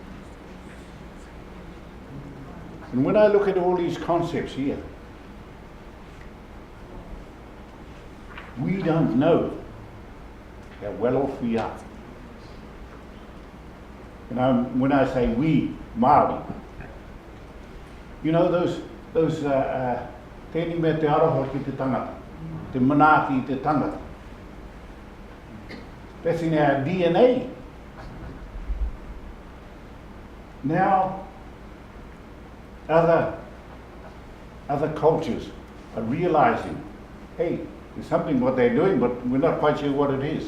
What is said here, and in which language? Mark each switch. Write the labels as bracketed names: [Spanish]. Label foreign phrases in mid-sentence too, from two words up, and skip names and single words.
[English] And when I look at all these concepts here, we don't know how well off we are. And when I say we, Mauri, you know those [Māori] tēnei mea te aroha ki te tangata, te manaaki i te tangata. [English] That's in our DNA. Now, other cultures are realizing, hey, there's something what they're doing, but we're not quite sure what it is.